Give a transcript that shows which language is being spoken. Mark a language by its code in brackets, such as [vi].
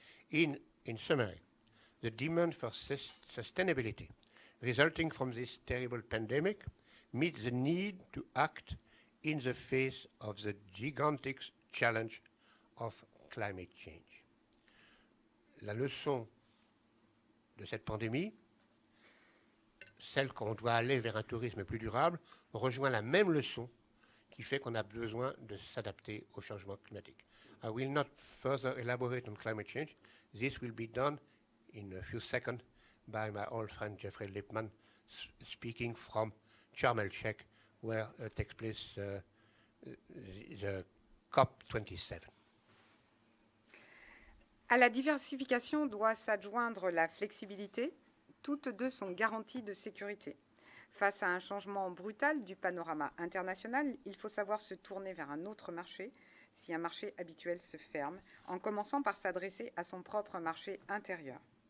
[en] In summary, the demand for sustainability resulting from this terrible pandemic meets the need to act in the face of the gigantic challenge of climate change. [fr] La leçon de cette pandémie, celle qu'on doit aller vers un tourisme plus durable, rejoint la même leçon qui fait qu'on a besoin de s'adapter au changement climatique. [en] I will not further elaborate on climate change. This will be done in a few seconds by my old friend Geoffrey LIPMAN, speaking from Sharm el-Sheikh, where takes place the COP27. [fr] À la diversification doit s'adjoindre la flexibilité. Toutes deux sont garanties de sécurité. Face à un changement brutal du panorama international, il faut savoir se tourner vers un autre marché si un marché habituel se ferme, en commençant par s'adresser à son propre marché intérieur.